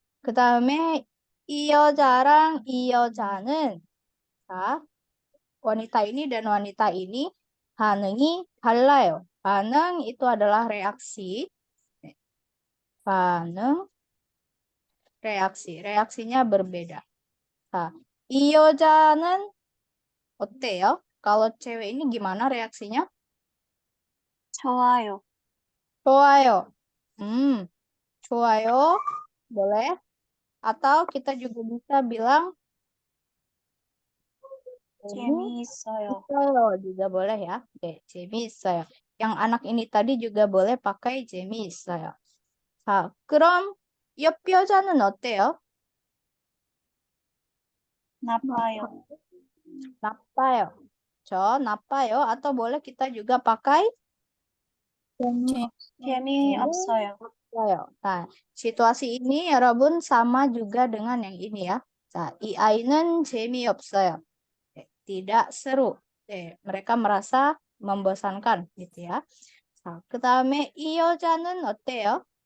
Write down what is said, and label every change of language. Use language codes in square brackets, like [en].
[ko] 그 다음에 이 여자랑 이 여자는 자, [id] wanita ini dan wanita ini [ko] 반응이 달라요. [id] 반응 itu adalah reaksi. 반응, reaksi. Reaksinya berbeda. [ko] Nah, 이 여자는 어때요? [id] Kalau cewek ini gimana reaksinya? [ko] 좋아요. 좋아요. 좋아요. Boleh. [id] Atau kita juga bisa bilang [ko] 재미있어요. 재미있어요 [id] juga boleh ya. [ko] Oke, 재미있어요. [id] Yang anak ini tadi juga boleh pakai [ko] 재미있어요. 자, 그럼 옆 여자는 어때요? 나빠요. 나빠요. 나빠요. [id] Atau boleh kita juga pakai [ko] 재미없어요. 없어요. [id] Nah, situasi ini 여러분 sama juga dengan yang ini ya. [ko] 자, 이 아이는 재미없어요. [id] tidak seru. mereka merasa membosankan gitu ya. [ko] 자, 그다음에 이 여자는 어때요?